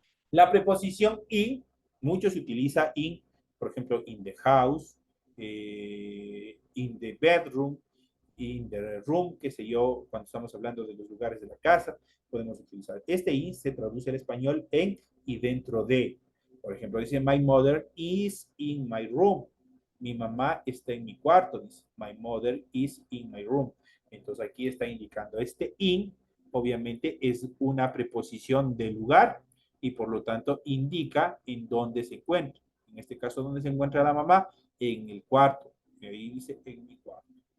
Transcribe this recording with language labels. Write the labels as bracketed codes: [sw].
[es] La preposición in, mucho se utiliza in, por ejemplo, [en] in the house, in the bedroom, in the room, [es] qué sé yo, cuando estamos hablando de los lugares de la casa, podemos utilizar. Este in se traduce al español en y dentro de. Por ejemplo, dice, [en] my mother is in my room. [es] Mi mamá está en mi cuarto, dice, [en] my mother is in my room. [es] Entonces aquí está indicando este in, obviamente es una preposición de lugar y por lo tanto indica en dónde se encuentra. En este caso, ¿dónde se encuentra la mamá? En el cuarto. Y ahí dice en mi cuarto.